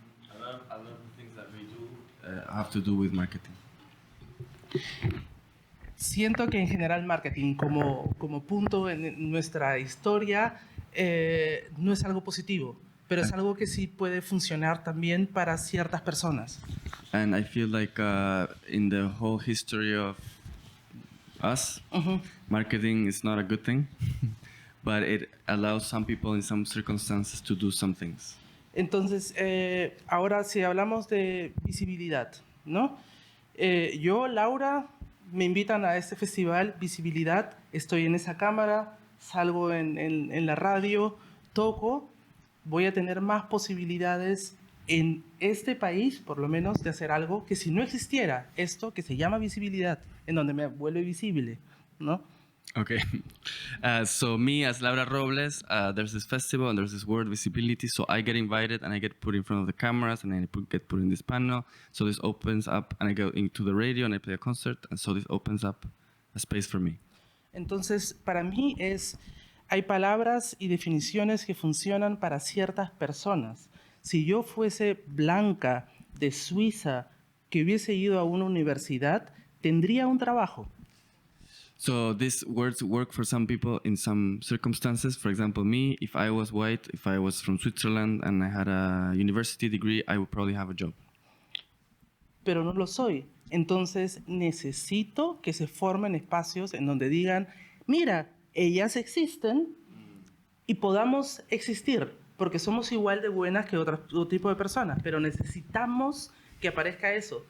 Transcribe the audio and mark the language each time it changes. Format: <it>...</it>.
<en>A lot of things that we do have to do with marketing.</en> <es>Siento que en general marketing como punto en nuestra historia no es algo positivo, pero es algo que sí puede funcionar también para ciertas personas.</es> <en>And I feel like in the whole history of us, marketing is not a good thing, but it allows some people in some circumstances to do some things.</en> <es>Entonces, ahora si hablamos de visibilidad, ¿no? Yo, Laura, me invitan a este festival Visibilidad, estoy en esa cámara, salgo en la radio, toco, voy a tener más posibilidades en este país, por lo menos, de hacer algo que si no existiera esto que se llama visibilidad, en donde me vuelve visible, ¿no?</es> <en>Okay. So me as Laura Robles, there's this festival and there's this word visibility. So I get invited and I get put in front of the cameras and I get put in this panel. So this opens up and I go into the radio and I play a concert. And so this opens up a space for me.</en> <es>Entonces, para mí hay palabras y definiciones que funcionan para ciertas personas. Si yo fuese blanca de Suiza que hubiese ido a una universidad, tendría un trabajo.</es> <en>So these words work for some people in some circumstances. For example, me, if I was white, if I was from Switzerland and I had a university degree, I would probably have a job.</en> <es>Pero no lo soy. Entonces necesito que se formen espacios en donde digan, mira, ellas existen y podamos existir, porque somos igual de buenas que otro tipo de personas, pero necesitamos que aparezca eso.</es>